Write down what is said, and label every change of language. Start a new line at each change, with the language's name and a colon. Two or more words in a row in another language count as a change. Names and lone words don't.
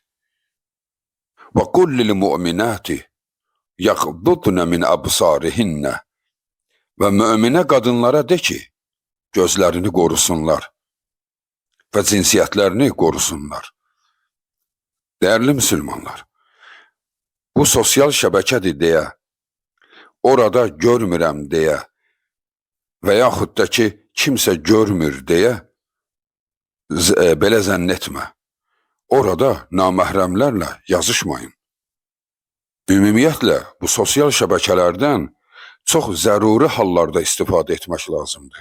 Arabic: وقل للمؤمنات يغضضن من أبصارهن.
Turkish: Ve mümine kadınlara de ki, gözlerini korusunlar ve cinsiyetlerini korusunlar. Değerli Müslümanlar,
Azerbaijani: bu sosyal şəbəkədir deyə, orada görmürəm deyə və yaxud da ki, kimsə görmür deyə belə zənn etmə. Orada naməhrəmlərlə yazışmayın. Ümumiyyətlə, bu sosial şəbəkələrdən çox zəruri hallarda istifadə etmək lazımdır.